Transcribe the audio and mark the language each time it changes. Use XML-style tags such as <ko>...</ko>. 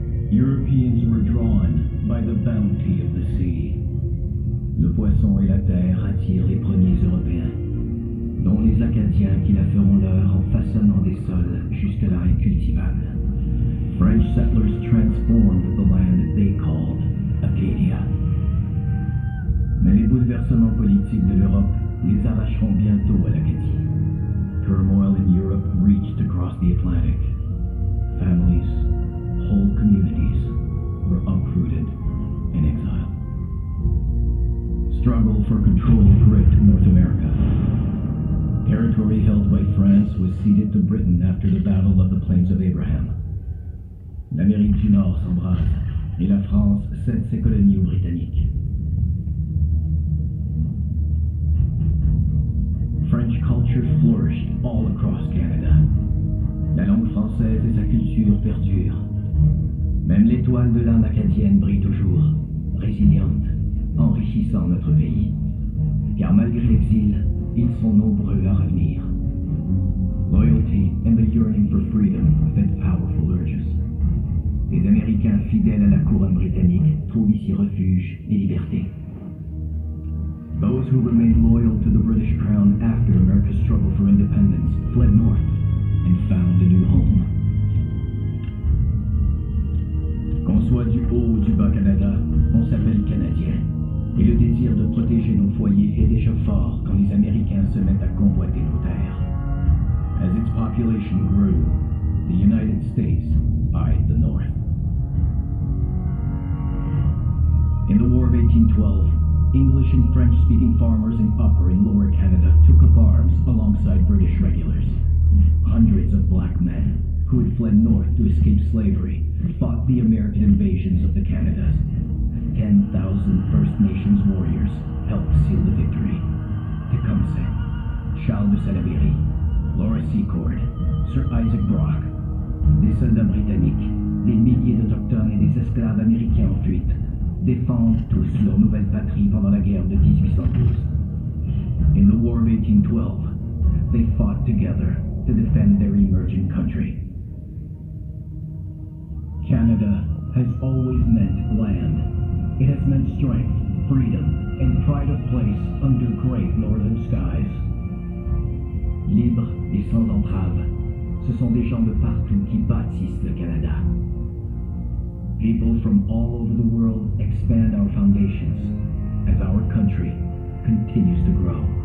<en>Europeans were drawn by the bounty of the sea.</en> <fr>Le poisson et la terre attirent les premiers Européens, dont les Acadiens qui la feront leur en façonnant des sols jusque-là incultivables.</fr> <en>French settlers transformed the land they called Acadia.</en> <fr>Mais les bouleversements politiques de l'Europe les arracheront bientôt à l'Acadie.</fr> <en>Turmoil in Europe reached across the Atlantic. Families, whole communities were uprooted in exile. Struggle for control gripped North America. Territory held by France was ceded to Britain after the Battle of the Plains of Abraham.</en> <fr>L'Amérique du Nord s'embrase et la France cède ses colonies aux Britanniques.</fr> <en>French culture flourished all across Canada.</en> <fr>La langue française et sa culture perdurent. Même l'étoile de l'âme acadienne brille toujours, résiliente, enrichissant notre pays. Car malgré l'exil, ils sont nombreux à revenir.</fr> <en>Loyalty and the yearning for freedom fed powerful urges.</en> <fr>Les Américains fidèles à la couronne britannique trouvent ici refuge et liberté.</fr> <en>Those who remained loyal to the British crown after America's struggle for independence fled north and found a new home.</en> <fr>Qu'on soit du haut ou du bas Canada, on s'appelle Canadien. Et le désir de protéger nos foyers est déjà fort quand les Américains se mettent à convoiter nos terres.</fr> <en>As its population grew, the United States eyed the North. In the War of 1812, English and French-speaking farmers in Upper and Lower Canada took up arms alongside British regulars. Hundreds of black men, who had fled north to escape slavery, fought the American invasions of the Canadas. 10,000 First Nations warriors helped seal the victory.</en> <fr>Tecumseh, Charles de Salaberry, Laura Secord, Sir Isaac Brock, des soldats britanniques, des milliers d'Autochtones et des esclaves américains en fuite, défendent tous leur nouvelle patrie pendant la guerre de 1812.</fr> <en>In the War of 1812, they fought together to defend their emerging country. Canada has always meant land. It has meant strength, freedom, and pride of place under great northern skies.</en> <fr>Libres et sans entrave, ce sont des gens de partout qui bâtissent le Canada.</fr> <en>People from all over the world expand our foundations as our country continues to grow.</en>